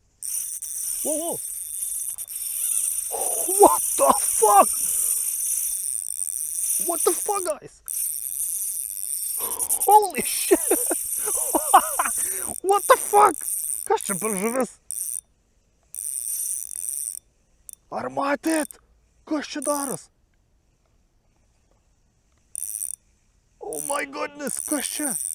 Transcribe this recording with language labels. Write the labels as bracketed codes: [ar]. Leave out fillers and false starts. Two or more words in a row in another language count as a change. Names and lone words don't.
[en] Whoa, whoa. What the fuck? What the fuck, guys? Holy shit! What the fuck? [lt] Kas čia per žuvis? Ar matėt? Kas čia daros? [en] Oh my goodness, [lt] kas čia?